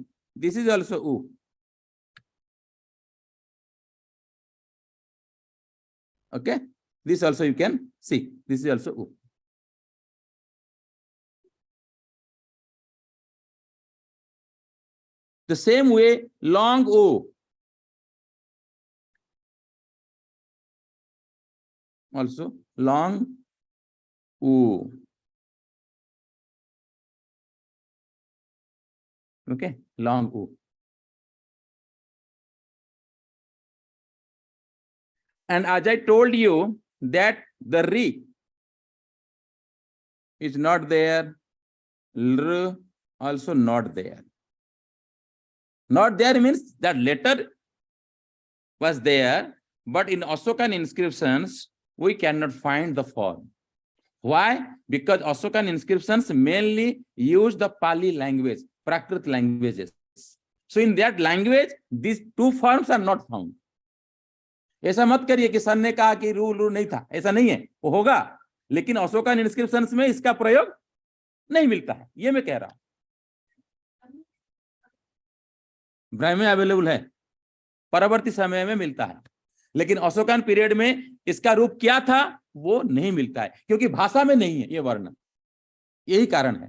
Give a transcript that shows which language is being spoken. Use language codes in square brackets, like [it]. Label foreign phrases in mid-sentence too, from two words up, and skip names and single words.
[en] This is also U. Okay, this also you can see. This is also U. The same way, long U. Also long U. Okay, long U. And as I told you that the Ri is not there, L also not there. Not there means that letter was there, but in Ashokan inscriptions, we cannot find the form. Why? Because Ashokan inscriptions mainly use the Pali language, Prakrit languages. So in that language, these 2 forms are not found. [hi] ऐसा मत करिए कि सर ने कहा कि रू नहीं था, ऐसा नहीं है, वो होगा, लेकिन [en] Ashokan inscriptions [hi] में इसका प्रयोग नहीं मिलता है, ये मैं कह रहा हूं। ब्राह्मी अवेलेबल है, परवर्ती समय में मिलता है, लेकिन [en] Ashokan period [hi] में इसका रूप क्या था वो नहीं मिलता है, क्योंकि भाषा में नहीं है ये वर्ण, यही कारण है।